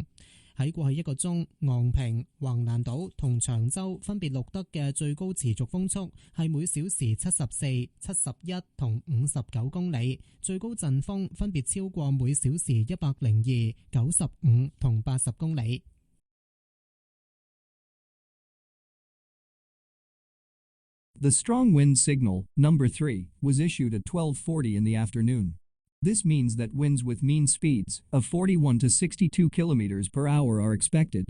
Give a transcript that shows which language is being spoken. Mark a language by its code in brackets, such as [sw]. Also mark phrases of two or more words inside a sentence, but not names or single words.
[yue] 喺過去1個鐘，昂坪、橫瀾島同長洲分別錄得嘅最高持續風速係每小時74、71同59公里，最高陣風分別超過每小時102、95同80公里。 [en] The strong wind signal, number 3, was issued at 12:40 in the afternoon. This means that winds with mean speeds of 41 to 62 km per hour are expected.